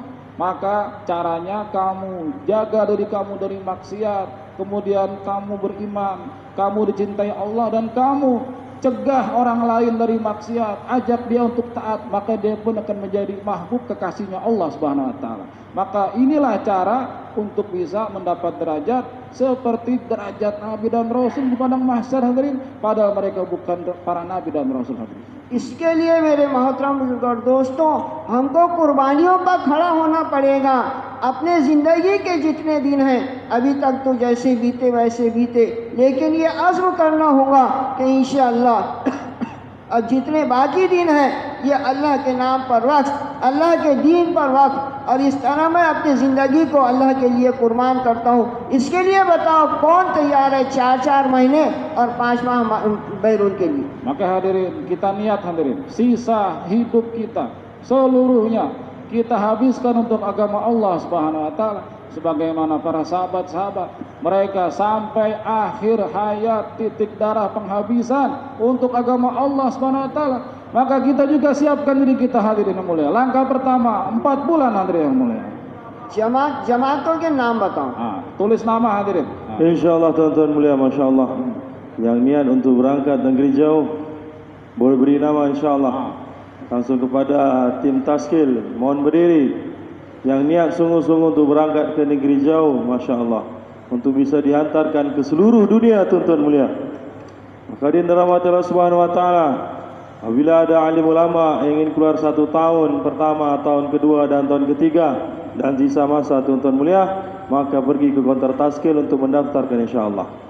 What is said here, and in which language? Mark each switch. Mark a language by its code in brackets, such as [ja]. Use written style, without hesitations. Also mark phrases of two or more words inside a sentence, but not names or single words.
[id] Maka caranya kamu jaga diri kamu dari maksiat, kemudian kamu beriman, kamu dicintai Allah, dan kamu cegah orang lain dari maksiat, ajak dia untuk taat, maka dia pun akan menjadi mahbub kekasihnya Allah [ar] سبحانه وتعالى. [id] Maka inilah cara untuk bisa mendapat derajat seperti derajat nabi dan rasul di padang mahsyar hadirin, padahal mereka bukan para nabi dan rasul hadirin. [ur] اس کے لیے میرے محترم بزرگ اور دوستوں، ہم کو قربانیوں پر کھڑا ہونا پڑے گا. اپنے زندگی کے جتنے دن ہیں، ابھی تک تو جیسے بیتے ویسے بیتے، لیکن یہ عزم کرنا ہوگا کہ ان شاء اللہ اب جتنے باقی دن ہیں یہ اللہ کے نام پر وقت، اللہ کے دین پر وقت، اور اس طرح میں اپنی زندگی کو اللہ کے لیے قربان کرتا ہوں. اس کے لیے بتاؤ کون تیار ہے 4-4 مہینے اور 5 ماہ بیرون کے لیے? [id] Maka hadirin, kita niat hadirin, sisa hidup kita seluruhnya kita habiskan untuk agama Allah [ar] سبحانه وتعالى. [id] Sebagaimana para sahabat-sahabat, mereka sampai akhir hayat, titik darah penghabisan untuk agama Allah [ar] سبحانه وتعالى. [id] Maka kita juga siapkan diri kita hadirin yang mulia. Langkah pertama 4 bulan hadirin yang mulia. [ur] جماعتوں کے نام بتاؤ. [id] Tulis nama hadirin. Insyaallah tuan-tuan mulia, [ar] ما شاء الله, [id] yang niat untuk berangkat negeri jauh boleh beri nama insyaallah. Langsung kepada tim taskil, mohon berdiri. Yang niat sungguh-sungguh untuk berangkat ke negeri jauh, [ar] ما شاء الله, [id] untuk bisa dihantarkan ke seluruh dunia tuan-tuan mulia. Maka di rahmat Allah [ar] سبحانه وتعالى, [id] apabila ada alim ulama yang ingin keluar 1 tahun pertama, tahun kedua dan tahun ketiga dan sisa masa tuan-tuan mulia, maka pergi ke konter taskil untuk mendaftarkan insyaallah.